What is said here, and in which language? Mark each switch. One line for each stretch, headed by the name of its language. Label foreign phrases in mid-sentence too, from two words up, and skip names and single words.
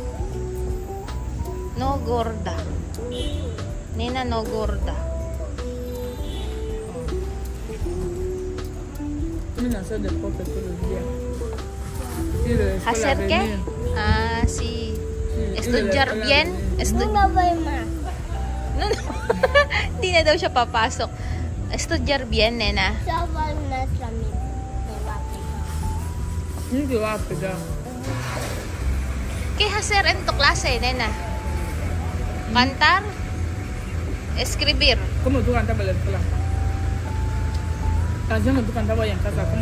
Spanish: No gorda. Nena, no gorda. Mira, hacer deporte todos los días. Ir a la escuela, ¿Hacer qué? venir. Ah, sí. Sí, Estudiar ir a la bien. No voy más. No.
Filipino: Hindi na daw siya papasok.
Spanish: Estudiar bien, nena. Yo voy más a mí. Me va a pegar. Sí, te va a pegar. ¿Qué hacer en tu clase, nena? Cantar? Escribir. ¿Cómo tú cantabas en la escuela? Canción que tú cantabas allá en casa, ¿cómo?